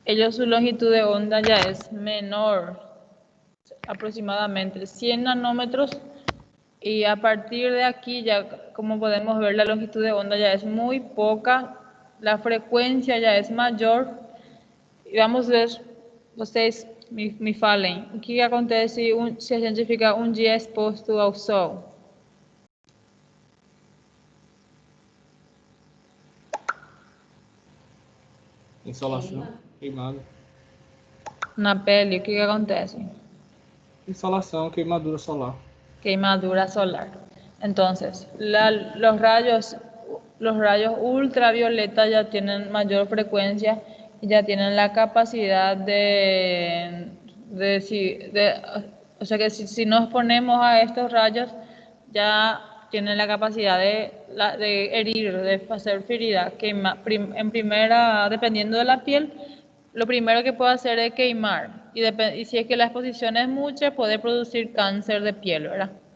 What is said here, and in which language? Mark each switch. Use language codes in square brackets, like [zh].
[es] Su longitud de onda ya es menor, aproximadamente 100 nanómetros. Y a partir de aquí, ya como podemos ver, la longitud de onda ya es muy poca, la frecuencia ya es mayor. [pt] E vamos ver, vocês me falem, o que acontece se a gente fica dia exposto ao sol? Insolação, queimada. Na pele, o que acontece? Insolação, queimadura solar. Queimadura solar. [es] Entonces, los rayos ultravioleta ya tienen mayor frecuencia y ya tienen la capacidad o sea que si nos ponemos a estos rayos, ya tienen la capacidad de herir, de hacer ferida, en primera, dependiendo de la piel, lo primero que puede hacer es queimar, y si es que la exposición es mucha, puede producir cáncer de piel, ¿verdad?